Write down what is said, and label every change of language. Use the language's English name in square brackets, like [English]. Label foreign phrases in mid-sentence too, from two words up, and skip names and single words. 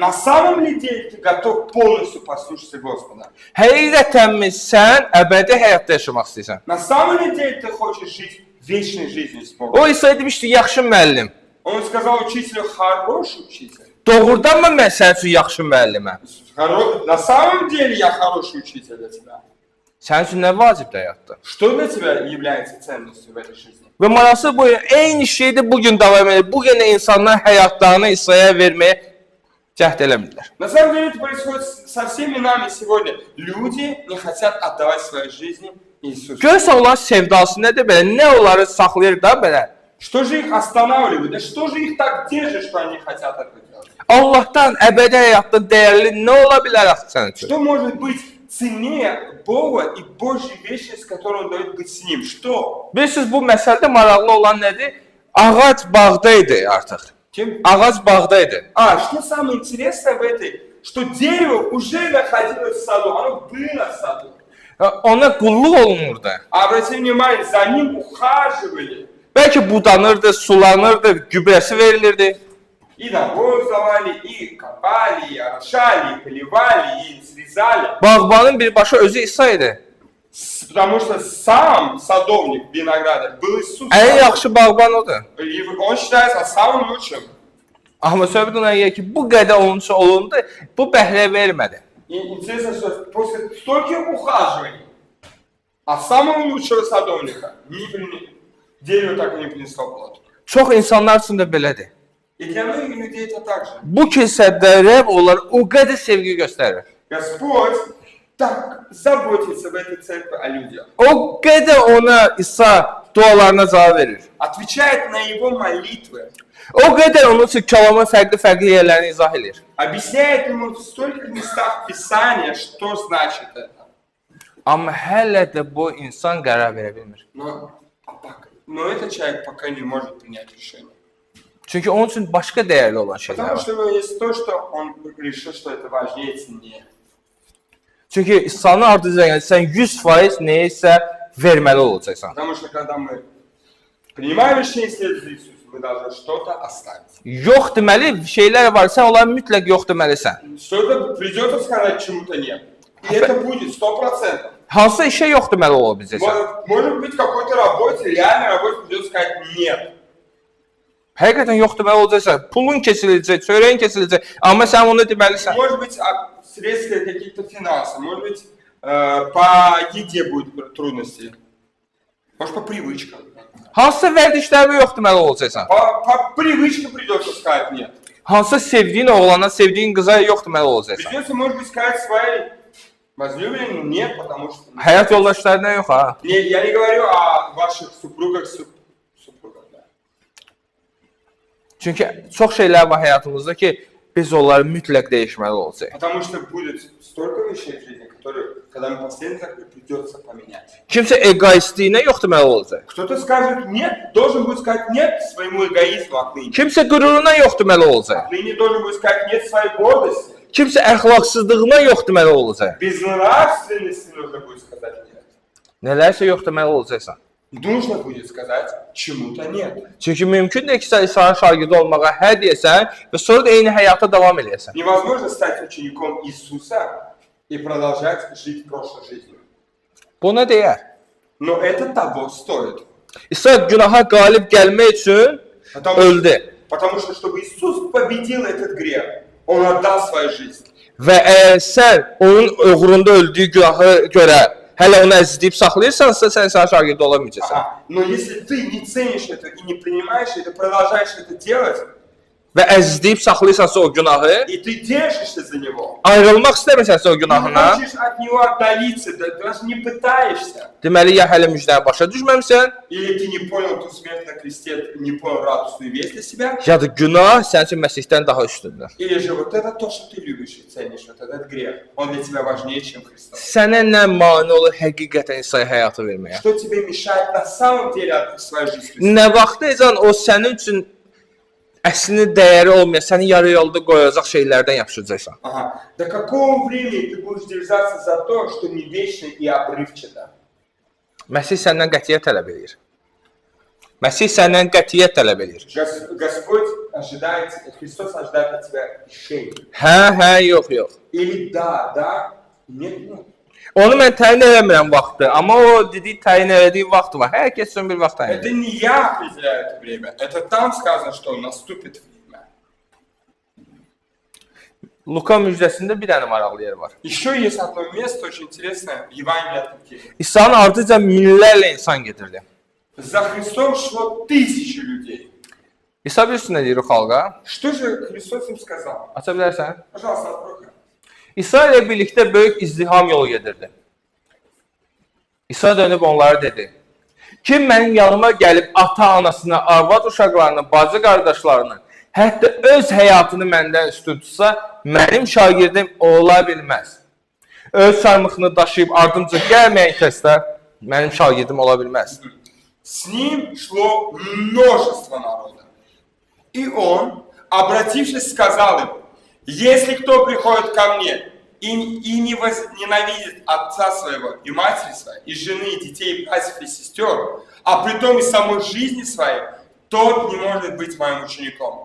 [Russian] На самом ли деле ты готов полностью послушаться Господа? [Azerbaijani] Həqiqətənmi sən əbədi həyatda yaşamaq istəyirsən? [Russian] На самом ли деле ты хочешь жить вечной жизнью с Богом? [Azerbaijani] O İsa demişdi, yaxşı müəllim. [Russian] Он сказал учителю, хороший учитель. [Azerbaijani] Doğrudanmı mən sənin üçün yaxşı müəlliməm? [Russian] На самом деле я хороший учитель для тебя. [Azerbaijani] Sənin üçün nə vacibdir həyatda? [Russian] Что для тебя является ценностью в этой жизни? [Azerbaijani] Və marası bu eyni şeydə bugün davam edir. Bugün də insanlar həyatlarını İsa'ya verməyə cəhd eləmirlər. [Russian] На самом деле это происходит со всеми нами сегодня. Люди не хотят отдавать свои жизни Иисусу. [Azerbaijani] Görürsən onların sevdası nədir belə? Nə onları saxlayır da belə? [Russian] Что же их останавливает? Да что же их так держит, что они хотят это делать? [Azerbaijani] Allahdan, əbədi həyatdan dəyərli nə ola bilər axı sənin üçün? [Russian] Что может быть ценнее Бога и Божьей вечности, которую Он дает быть с Ним? Что? [Azerbaijani] Bilirsiniz, bu məsələdə maraqlı olan nədir? Ağac bağda idi artıq. [Russian] Чем? [Azerbaijani] Ağac bağda idi. [Russian] Что самое интересное в этой? Что дерево уже находилось в саду, оно было в саду. [Azerbaijani] Ona qulluq olunurdu. [Russian] Обратите внимание, за ним ухаживали. [Azerbaijani] Bəlkə budanırdı, sulanırdı, gübrəsi verilirdi. [Russian] И навоз давали, и копали, и орошали, и поливали, и срезали. [Azerbaijani] Bağbanın bir başı özü İsa idi. [Russian] Потому что сам садовник виноградарь был Иисус. [Azerbaijani] Ən yaxşı bağban odur. [Russian] И он считается самым лучшим. [Azerbaijani] Amma söhbət ona gəlir ki, bu qədər onun üçün olundu, bu bəhrə vermədi. [Russian] И интересно, что после стольких ухаживаний от самого лучшего садовника дерево так и не принесло плод. [Azerbaijani] Çox insanlar üçün də belədir. [Russian] И для многих людей это так же. [Azerbaijani] Bu kilsədə Rəbb onlar o qədər sevgi göstərir. [Russian] Господь так заботится в этой церкви о людях. [Azerbaijani] O qədər ona İsa dualarına cavab verir. [Russian] Отвечает на его молитвы. [Azerbaijani] O qədər onun üçün kəlamın fərqli yerlərini izah edir. [Russian] Объясняет ему в стольких местах Писания, что значит это. [Azerbaijani] Amma hələ də bu insan qərar verə bilmir. [Russian] Но этот человек пока не может принять решение. [Azerbaijani] Çünki onun üçün başqa dəyərli olan şeylər [Russian] Потому [Azerbaijani] var. [Russian] что у него есть то, что он решил, что это важнее, ценнее. [Azerbaijani] Çünki İsa'nın ardınca yəni sən 100% nəyisə verməli olacaqsan. [Russian] Потому что когда мы принимаем решение следовать за Иисусом, мы должны что-то оставить. [Azerbaijani] Yox deməli şeylər var, sən onları mütləq yox deməlisən. [Russian] Что-то придется сказать, чему-то нет. И это будет 100%. [Azerbaijani] Hansı işə yox deməli ola biləcəksən? [Russian] Может быть, какой-то работе, реальной работе придется сказать нет. [Azerbaijani] Həqiqətən yox deməli olacaqsan. Pulun kesiləcək, çörəyin kesiləcək, amma sən onu deməlisən. [Russian] Может быть, средства каких-то финансов, может быть, по еде будут трудности, может, по привычкам. [Azerbaijani] Hansısa vərdişlərə yox deməli olacaqsan. [Russian] По привычкам придется сказать нет. [Azerbaijani] Hansısa sevdiyin oğlana, sevdiyin qıza yox deməli olacaqsan. [Russian] Придется, может быть, сказать своей возлюбленной нет, потому что... [Azerbaijani] Həyat yoldaşlarına yox ha. [Russian] Я не говорю о ваших супругах, да. [Azerbaijani] Çünki çox şeylər var həyatımızda ki, biz onları mütləq dəyişməli olacaq. [Russian] Потому что будет столько вещей в жизни, которые, когда мы последний так, придется поменять. [Azerbaijani] Kimsə egoistliyinə yox deməli olacaq. [Russian] Кто-то скажет нет, должен будет сказать нет своему эгоизму отныне. [Azerbaijani] Kimsə qüruruna yox deməli olacaq. [Russian] Отныне должен будет сказать нет своей гордости. [Azerbaijani] Kimsə əxlaqsızlığına yox deməli olacaq. [Russian] Безнравственности нужно будет сказать нет. [Azerbaijani] Nələrsə yox deməli olacaqsan. [Russian] Нужно будет сказать чему-то нет. [Azerbaijani] Çünki mümkündür ki, sən İsa'nın şagirdi olmağa hə deyəsən və sonra da eyni həyata davam edəsən. [Russian] Невозможно стать учеником Иисуса и продолжать жить прошлой жизнью. [Azerbaijani] Bu nə deyər? [Russian] Но это того стоит. [Azerbaijani] İsa günaha qalib gəlmək üçün öldü. [Russian] Потому что, чтобы Иисус победил этот грех, Он отдал свою жизнь. [Azerbaijani] Və əgər sən onun uğrunda öldüyü günahı görə hələ onu əzizləyib saxlayırsansa, sən İsa'nın şagirdi ola bilməyəcəksən. [Russian] Ага. Но если ты не ценишь это и не принимаешь это, продолжаешь это делать, [Azerbaijani] Və əzizləyib saxlayırsansa o günahı, [Russian] и ты держишься за него, [Azerbaijani] ayrılmaq istəmirsənsə o [Russian] не [Azerbaijani] günahına, [Russian] хочешь от него отдалиться, даже не пытаешься, [Azerbaijani] deməli ya hələ müjdəni başa düşməmisən, [Russian] или ты не понял ту смерть на кресте, не понял радостную весть для себя, [Azerbaijani] ya da günah sənin üçün Məsihdən daha üstündür. [Russian] или же вот это то, что ты любишь и ценишь, вот этот грех, он для тебя важнее, чем Христос. [Azerbaijani] Sənə nə mane olur həqiqətən İsa'ya həyatı verməyə? [Russian] Что тебе мешает на самом деле открыть свою жизнь Христу? [Azerbaijani] Nə vaxtıycan o sənin üçün əslində dəyəri olmayan, səni yarı yolda qoyacaq şeylərdən yapışacaqsan. [Russian] Ага. До какого времени ты будешь держаться за то, что не вечно и обрывчато? [Azerbaijani] Məsih səndən qətiyyət tələb edir. Məsih səndən qətiyyət tələb edir. [Russian] Господь ожидает, Христос ожидает от тебя решения. [Azerbaijani] Hə, yox. [Russian] Или да, нет, нет. [Azerbaijani] Onu mən təyin eləmirəm vaxtı, amma o dediyi təyin elədiyi vaxt var. Hər kəs üçün bir vaxt təyin [Russian] Это [Azerbaijani] edir. [Russian] не я определяю это время, это там сказано, что наступит время. [Azerbaijani] Luka müjdəsində bir dənə maraqlı yer var. [Russian] Еще есть одно место очень интересное, Евангелие от Луки. [Azerbaijani] İsa'nın ardınca minlərlə insan gedirdi. [Russian] За Христом шло тысячи людей. [Azerbaijani] İsa bilirsin nə deyir o xalqa? [Russian] Что же Христос им сказал? [Azerbaijani] Aça bilərsən? [Russian] Пожалуйста, открой. [Azerbaijani] İsa ilə birlikdə böyük izdiham yolu gedirdi. İsa dönüb onlara dedi: Kim mənim yanıma gəlib ata-anasını, arvad uşaqlarını, bacı qardaşlarını, hətta öz həyatını məndən üstün tutsa, mənim şagirdim ola bilməz. Öz çarmıxını daşıyıb ardımca gəlməyən kəslər mənim şagirdim ola bilməz. [Russian] С ним шло множество народа. И он, обратившись, сказал им: если кто приходит ко мне и не ненавидит отца своего и матери своей, и жены, и детей, и братьев, и сестер, а притом и самой жизни своей, тот не может быть моим учеником.